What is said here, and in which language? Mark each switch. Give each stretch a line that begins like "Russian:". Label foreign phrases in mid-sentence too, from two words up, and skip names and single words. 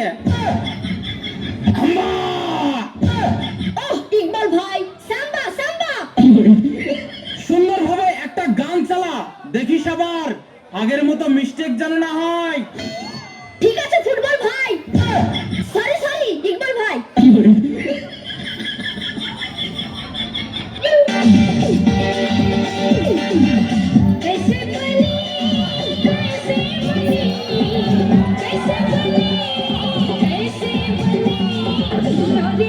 Bangla: হাম্বা! ওহ ইকবাল ভাই, সাম্বা সাম্বা। সুন্দরভাবে একটা গান চালা, দেখিস আবার আগের মতো মিস্টেক যেন না হয়। ঠিক আছে ফুটবল ভাই। সরি সরি ইকবাল ভাই।
Hindi: कैसे बनी कैसे बनी कैसे बनी कैसे बनी